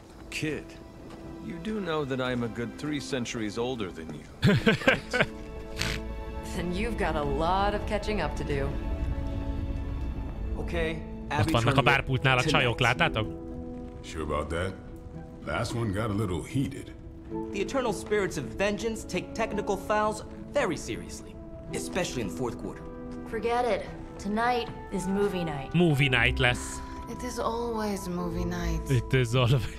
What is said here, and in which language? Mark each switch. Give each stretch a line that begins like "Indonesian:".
English: Kid, you do know that I'm a good 3 centuries older than you, right? Then you've got a lot of catching up to do. Okay,
Hungarian: Ott vannak a bárpultnál a csajok, láttátok?
English: Sure about that? Last one got a little heated. The eternal spirits of vengeance take technical fouls very seriously, especially in the fourth quarter. Forget it. Tonight is movie night. Movie night lesz. It is always movie night. It is always.